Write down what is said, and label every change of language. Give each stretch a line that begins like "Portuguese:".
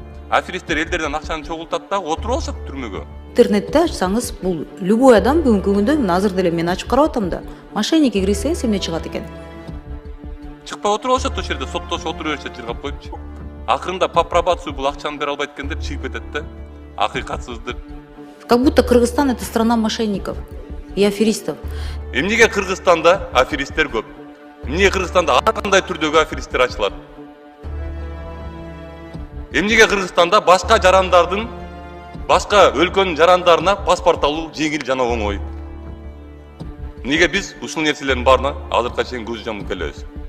Kyrgyz: Аферисттер элдерден акчаны чогултат да отуруп алышат түрмөгө. Интернетте ачсаңыз, бул любой адам бүгүнкү күндө азыр деле мен ачып карап атам да, мошенникке кирсеңиз эмне чыгат экен? Чыкпай отуруп алышат ошол жерде, соттошуп отура беришет жыргап коюпчу. Акырында по пробацию бул акчаны бере албайт экен деп чыгып кетет да. Акыйкатсыздык.
Russian: Как будто Кыргызстан это страна мошенников и аферистов.
Kyrgyz: Эмнеге Кыргызстанда аферисттер көп? Эмнеге Кыргызстанда ар кандай түрдөгү аферисттер ачылат? Эмнеге Кыргызстанда башка жарандардын, башка өлкөнүн жарандарына паспорт алуу жеңил жана оңой? Эмнеге биз ушул нерселердин баарына азыркыга чейин көз жумуп келебиз?